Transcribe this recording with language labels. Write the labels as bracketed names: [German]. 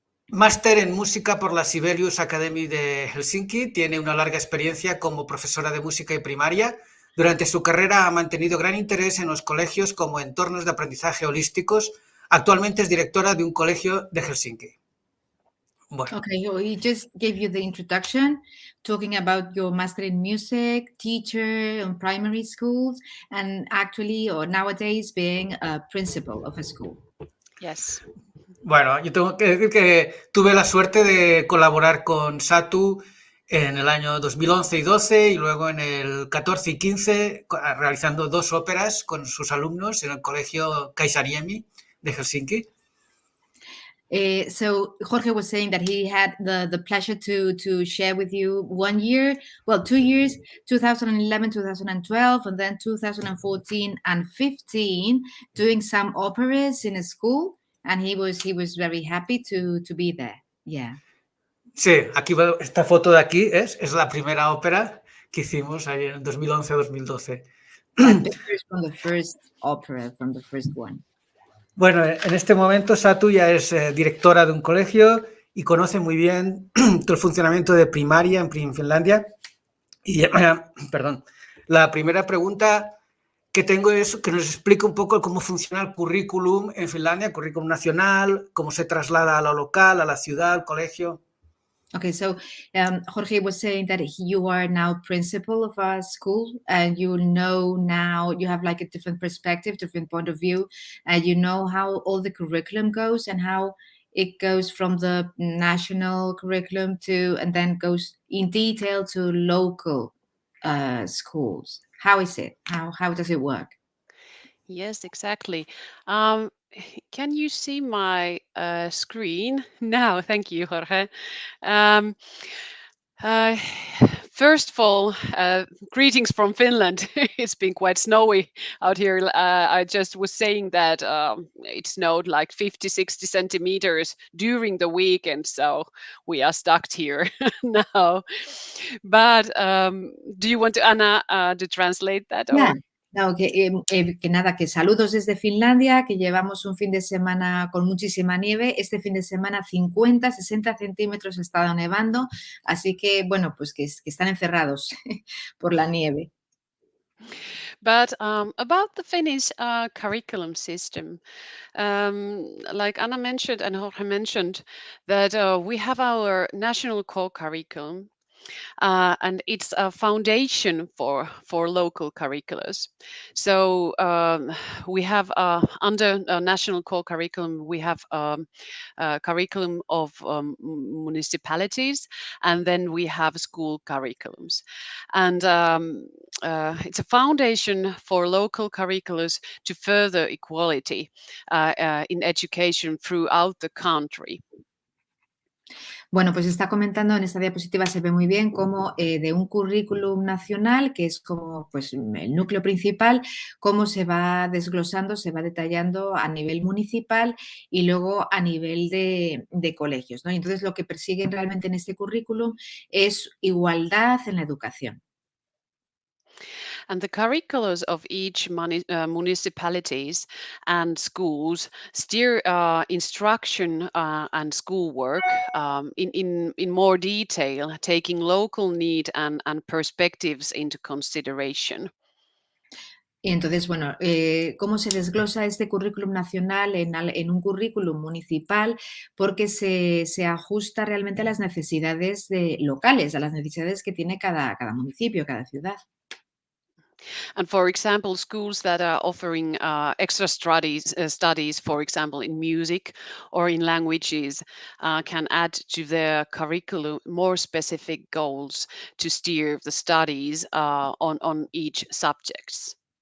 [Spanish] Máster en Música por la Sibelius Academy de Helsinki. Tiene una larga experiencia como profesora de música y primaria. Durante su carrera ha mantenido gran interés en los colegios como entornos de aprendizaje holísticos. Actualmente es directora de un colegio de Helsinki. Bueno. [English] Okay, so he just gave you the introduction, talking about your master in music, teacher in primary schools, and actually, or nowadays, being a principal of a school. Yes. [Spanish] Bueno, yo tengo que decir que tuve la suerte de colaborar con Satu en el año 2011 y 12 y luego en el 14 y 15 realizando 2 óperas con sus alumnos en el colegio Kaisaniemi de Helsinki. [English] So Jorge was saying that he had the pleasure to share with you 1 year, well, 2 years, 2011, 2012, and then 2014 and 15, doing some operas in a school, and he was very happy to be there. Yeah. [Spanish] Sí, aquí esta foto de aquí es la primera ópera que hicimos ahí en 2011-2012. [English] That picture is from the first opera, from the first one. [Spanish] Bueno, en este momento Satu ya es directora de un colegio y conoce muy bien todo el funcionamiento de Primaria en Finlandia. Y, perdón, la primera pregunta que tengo es que nos explique un poco cómo funciona el currículum en Finlandia, currículum nacional, cómo se traslada a lo local, a la ciudad, al colegio. [English] Okay, so Jorge was saying that you are now principal of a school, and you know now you have like a different perspective, different point of view, and you know how all the curriculum goes and how it goes from the national curriculum to, and then goes in detail to local schools. How is it? How does it work? Yes, exactly. Can you see my screen now? Thank you, Jorge. Um, uh, First of all, greetings from Finland. It's been quite snowy out here. I just was saying that it snowed like 50, 60 centimeters during the weekend, so we are stuck here now. But do you want to, Anna, to translate that? Yeah. Or? [Spanish] No, que nada, que saludos desde Finlandia, que llevamos un fin de semana con muchísima nieve. Este fin de semana 50, 60 centímetros ha estado nevando, así que, bueno, pues que están encerrados por la nieve. [English] But about the Finnish curriculum system, like Anna mentioned and Jorge mentioned, that we have our national core curriculum, and it's a foundation for local curriculums. So we have under national core curriculum, we have a curriculum of municipalities, and then we have school curriculums, and it's a foundation for local curriculums to further equality in education throughout the country. [Spanish] Bueno, pues está comentando, en esta diapositiva se ve muy bien cómo de un currículum nacional, que es como pues, el núcleo principal, cómo se va desglosando, se va detallando a nivel municipal y luego a nivel de colegios, ¿no? Y entonces lo que persiguen realmente en este currículum es igualdad en la educación. [English] And the curriculums of each municipalities and schools steer instruction and schoolwork in more detail, taking local need and perspectives into consideration. [Spanish] Y entonces, bueno, ¿cómo se desglosa este currículum nacional en un currículum municipal? Porque se ajusta realmente a las necesidades locales, a las necesidades que tiene cada municipio, cada ciudad. [English] And for example, schools that are offering extra studies, for example, in music or in languages, can add to their curriculum more specific goals to steer the studies on each subjects.